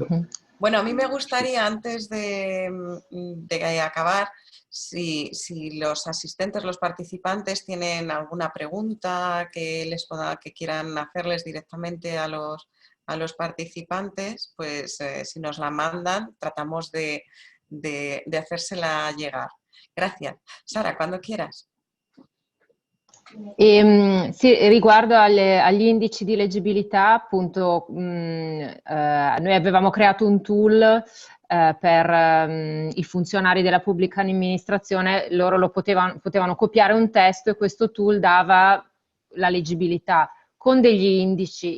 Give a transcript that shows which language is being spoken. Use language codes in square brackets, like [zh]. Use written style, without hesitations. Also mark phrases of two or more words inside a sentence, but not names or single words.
[es] Bueno, a mí me gustaría, antes de acabar, si los asistentes, los participantes tienen alguna pregunta que quieran hacerles directamente a los participantes, pues si nos la mandan, tratamos de hacérsela llegar. Gracias. Sara, cuando quieras. [it] Sì, riguardo agli indici di leggibilità, appunto, noi avevamo creato un tool per i funzionari della pubblica amministrazione, loro potevano copiare un testo e questo tool dava la leggibilità con degli indici.